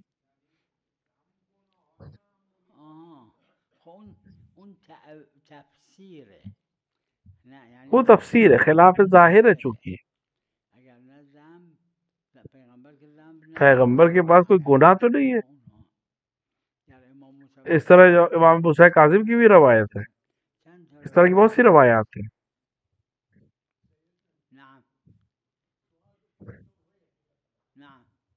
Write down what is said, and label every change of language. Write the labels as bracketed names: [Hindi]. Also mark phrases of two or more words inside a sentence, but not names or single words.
[Persian] آها خب اون تفسیره نه یعنی [Urdu] وہ تفسیر ہے، خلاف ظاہر ہے. چونکہ [Persian] اگر نه ذنب پیغمبر [Urdu] کے ذنب پیغمبر کے پاس کوئی گناہ تو نہیں ہے. [Persian] در امام موسی [Urdu] اس طرح جو امام موسی کاظم کی بھی روایت ہے، اس طرح کی بہت سی روایات ہیں. [Arabic] نعم نعم